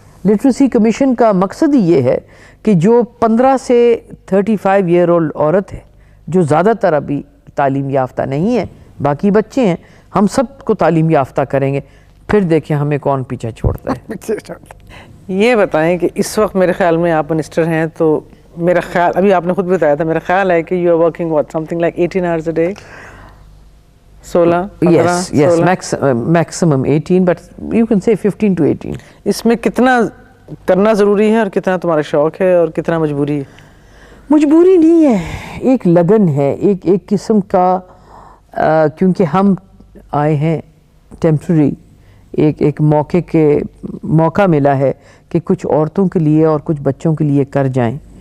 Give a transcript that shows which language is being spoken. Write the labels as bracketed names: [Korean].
[Urdu] Literacy commission کا مقصد ہی یہ ہے کہ جو 15 سے 35 ایئر اولڈ عورت ہے جو زیادہ تر ابھی تعلیم یافتہ نہیں ہے, باقی بچے ہیں, ہم سب کو تعلیم یافتہ کریں گے, پھر دیکھیں ہمیں کون پیچھے چھوڑتا ہے. یہ بتائیں کہ اس وقت میرے خیال میں آپ منسٹر ہیں, تو میرا خیال ابھی آپ نے خود بتایا تھا, میرا خیال ہے کہ [English] You are working what something like 18 hours a day. 16 yes maximum 18 but you can say 15 to 18. [Urdu] اس میں کتنا کرنا ضروری ہے اور کتنا تمہارا شوق ہے اور کتنا مجبوری ہے؟ مجبوری نہیں ہے, ایک لگن ہے, ایک قسم کا, کیونکہ ہم آئے ہیں ٹیمپرری, ایک موقع ملا ہے کہ کچھ عورتوں کے لیے اور کچھ بچوں کے لیے کر جائیں.